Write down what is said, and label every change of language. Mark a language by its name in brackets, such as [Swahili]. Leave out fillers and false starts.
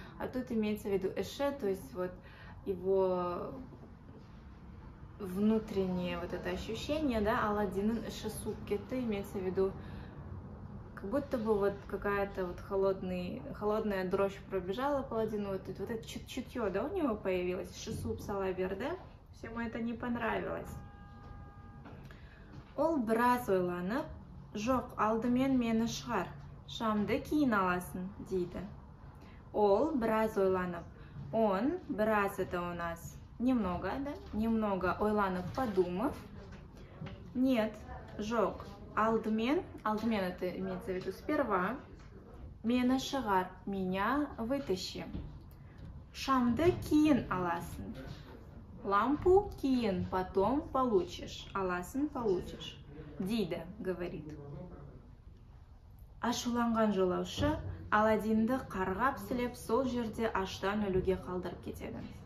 [Russian] А тут имеется в виду іші, то есть вот его внутреннее вот это ощущение, да, [Kazakh] Аладдиннің іші суып кетті, [Russian] имеется в виду, как будто бы вот какая-то вот холодная дрожь пробежала по Аладдину, вот это чутье, да, у него появилось, [Kazakh] іші суып сала берді, [Russian] всему это не понравилось. [Kazakh] Ол біраз ойланып, жоқ, алдымен мені шығар, шамды кейін аласың, дейді. Ол біраз ойланып, [Russian] он, біраз это у нас немного, да, немного ойланып, подумав, нет, жоқ, алдымен это имеется в виду сперва, [Kazakh] мені шығар, [Russian] меня вытащи, [Kazakh] шамды кейін аласың, [Russian] лампу кейін, потом получишь, аласың, получишь. [Kazakh] Дейді, говорит. Ашуланған жолаушы Аладдинді қарғап-сілеп сол жерде аштан өлуге қалдырып кетеді.